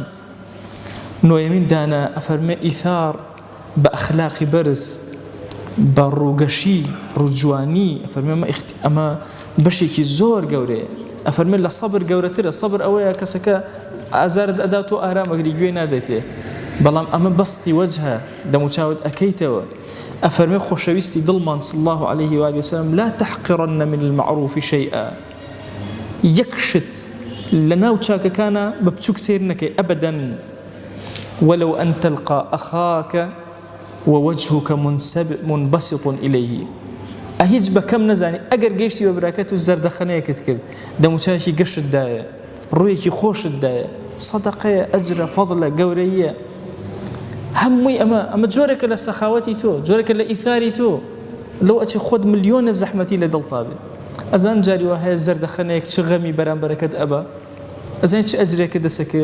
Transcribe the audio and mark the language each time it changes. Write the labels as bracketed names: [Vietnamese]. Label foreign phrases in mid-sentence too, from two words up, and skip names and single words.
[Central Kurdish] نۆیەمین دانە ئەفەرمێ ئیثار بە ئەخلاقی بەرز، بە ڕووگەشی ڕووجوانی. ئەفەرمێ ئەمە بەشێکی زۆر گەورەیە. ئەفەرمێ لە سەبر گەورەترە. سەبر ئەوەیە کەسەکە ئازارت ئەدات و ئارامەگری گوێ نادێتێ، بەڵام ئەمە بەستی وەجهە دەموچاوت ئەکەیتەوە. ئەفەرمێ خۆشەویستی دڵمان [Arabic] صلی الله عليه وآله وسلم لا تحقرن من المعروف شيئا. [Central Kurdish] یەک شت لە ناو چاکەکانە بە بچووک سیر نەکەی ئەبەدەن. [Arabic] ولو أن تلقى أخاك ووجهك منبسط إليه. [Central Kurdish] هیچ بەکەم نەزانی ئەگەر گەیشتی بە براکەت و زەردەخەنەیەکت کرد، دەموچاوێکی گەشت دایە، ڕوویەکی خۆشت دایە، سەدەقەیە، ئەجرە، فەضلە، گەورەیە. هەمووی ئەمە جۆرێکە لە سەخاوەتی تۆ، جۆرێکە لە ئیثاری تۆ. لەو ئەچێ خۆت ملیۆنە زەحمەتی لە دڵتابێ. ئەزان جاری وە هەیە زەردەخەنەیەک چ غەمی بەرامبەرەکەت ئەبە، ئەزان چ ئەجرێکە دەسەکە.